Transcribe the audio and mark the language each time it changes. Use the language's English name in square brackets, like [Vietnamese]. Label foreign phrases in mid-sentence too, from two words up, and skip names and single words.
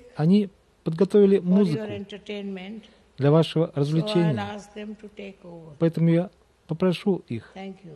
[Russian] Они подготовили [English] for your [Russian] музыку [English] entertainment, [Russian] для вашего [English] so I'll [Russian] развлечения, [English] ask them to take over. [Russian] поэтому я попрошу их. [English] Thank you.